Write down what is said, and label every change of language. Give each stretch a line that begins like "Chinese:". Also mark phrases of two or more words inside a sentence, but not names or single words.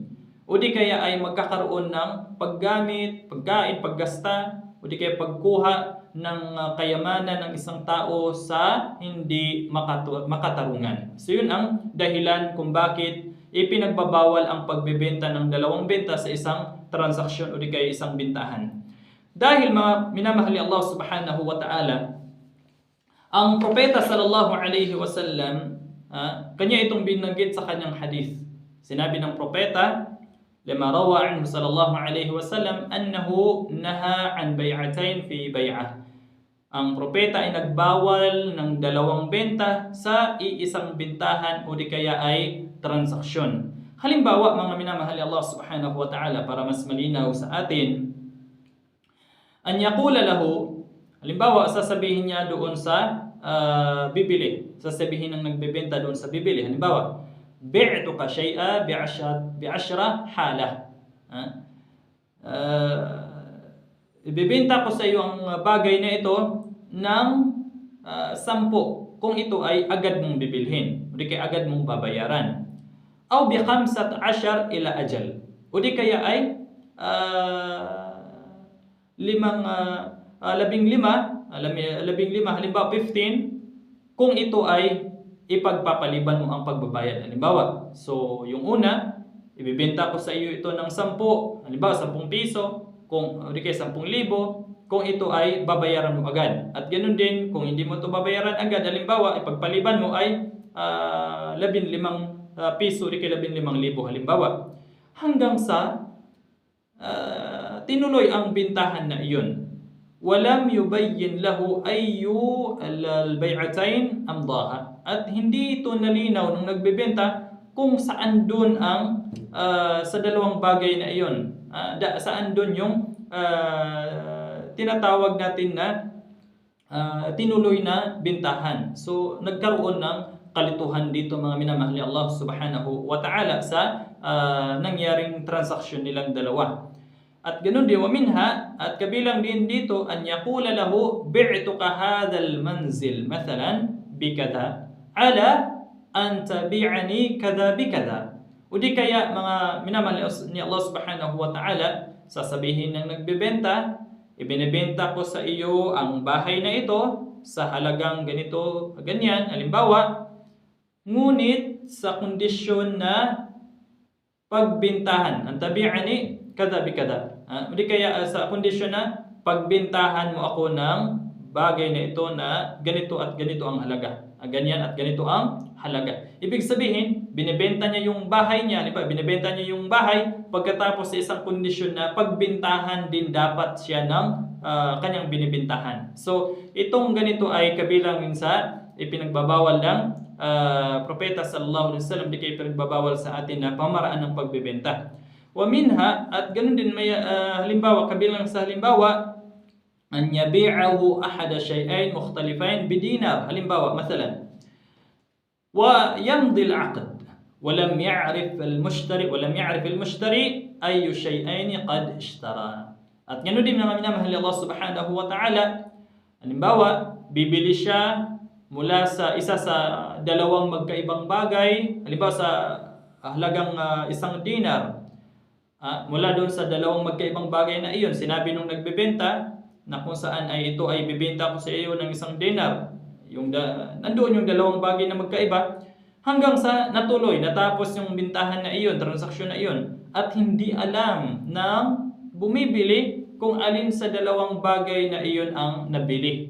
Filipino: O di kaya ay magkakaroon ng paggamit, pagkain, paggasta, o di kaya pagkuha ng kayamanan ng isang tao sa hindi makatarungan. So yun ang dahilan kung bakit ipinagbabawal ang pagbebenta ng dalawang benta sa isang transaksyon o di kaya isang bintahan. Dahil mga minamahal ni
Arabic: الله سبحانه وتعالى,
Filipino: ang propeta
Arabic: صلى الله عليه وسلم,
Filipino: kanya itong binanggit sa kanyang hadith. Sinabi ng propeta,
Arabic: لما روي عنه صلى الله عليه وسلم أنه نهى عن بيعتين في بيعة.
Filipino: Ang propeta ay nagbawal ng dalawang benta sa iisang bintahan o di kaya ay transaksyon. Halimbawa, mga minamahal ni
Arabic: الله سبحانه وتعالى,
Filipino: para mas malinaw sa atin,
Arabic: أن يقول له,
Filipino: halimbawa, sasabihin niya doon sa bibili. Sasabihin ng nagbebenta doon sa bibili. Halimbawa,
Arabic: بعتك شيئا بعشرة حالا.
Filipino: Ibebenta ko sa iyo ang bagay na ito ng 10 kung ito ay agad mong bibilhin. O di kaya agad mong babayaran.
Arabic: أو بـ15 إلى أجل.
Filipino: O di kaya ay 15, halimbawa 15, kung ito ay ipagpapaliban mo ang pagbabayad. Halimbawa, so yung una, ibibenta ko sa iyo ito ng 10, halimbawa 10 piso, kung di kaya 10,000, kung ito ay babayaran mo agad. At ganoon din, kung hindi mo ito babayaran agad, halimbawa, ipagpaliban mo ay 15 piso, di kaya 15,000, halimbawa. Hanggang sa tinuloy ang bintahan na iyon.
Arabic: ولم يبين له أي البيعتين أمضاها.
Filipino: At hindi ito nalinaw nung nagbebenta kung saan doon ang sa dalawang bagay na iyon. Saan doon yung tinatawag natin na tinuloy na bintahan. So nagkaroon ng kalituhan dito, mga minamahal ni
Arabic: الله سبحانه وتعالى,
Filipino: sa nangyaring transaksyon nilang dalawa. At ganoon din,
Arabic: ومنها,
Filipino: at kabilang din dito,
Arabic: أن يقول له بعتك هذا المنزل مثلا بكذا على أن تبيعني كذا بكذا.
Filipino: O di kaya, mga minamahal ni
Arabic: الله سبحانه وتعالى,
Filipino: sasabihin ng nagbebenta, ibinebenta ko sa iyo ang bahay na ito sa halagang ganito, ganyan, halimbawa, ngunit sa kondisyon na pagbintahan, ang
Arabic: تبيعني كذا بكذا.
Filipino: Udi kaya sa kondisyon na pagbintahan mo ako ng bagay na ito na ganito at ganito ang halaga. Ganyan at ganito ang halaga. Ibig sabihin, binebenta niya yung bahay niya, di ba? Binebenta niya yung bahay pagkatapos sa isang kondisyon na pagbintahan din dapat siya ng kanyang binibintahan. So, itong ganito ay kabilang sa ipinagbabawal ng propeta
Arabic: صلى الله عليه وسلم,
Filipino: di kayo ipinagbabawal sa atin na pamaraan ng pagbebenta.
Arabic: ومنها,
Filipino: at ganun din may halimbawa, kabilang sa halimbawa,
Arabic: أن يبيعه أحد شيئين مختلفين بدينار.
Filipino: Halimbawa,
Arabic: مثلا ويمضي العقد ولم يعرف المشتري أي شيئين قد اشترى.
Filipino: At ganun din mga minamahal
Arabic: الله سبحانه وتعالى,
Filipino: halimbawa, bibili siya mula sa isa sa dalawang magkaibang bagay, halimbawa sa halagang isang dinar, mula doon sa dalawang magkaibang bagay na iyon, sinabi nung nagbebenta na kung saan ay ito ay bibenta ko sa iyo ng isang dinar, nandoon yung dalawang bagay na magkaiba, hanggang sa natapos yung bintahan na iyon, transaksyon na iyon, at hindi alam ng bumibili kung alin sa dalawang bagay na iyon ang nabili.